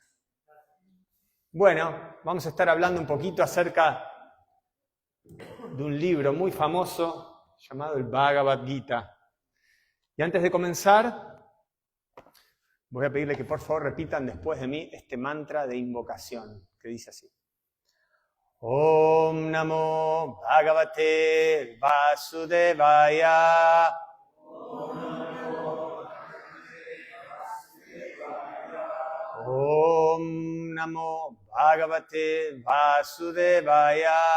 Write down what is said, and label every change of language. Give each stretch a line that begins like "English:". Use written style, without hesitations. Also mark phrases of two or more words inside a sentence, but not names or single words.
Spanish: Bueno, vamos a estar hablando un poquito acerca de un libro muy famoso llamado el Bhagavad Gita. Y antes de comenzar, voy a pedirle que por favor repitan después de mí este mantra de invocación, que dice así.
Sanskrit: Om Namo Bhagavate Vasudevaya. Om Namo Bhagavate Vasudevaya.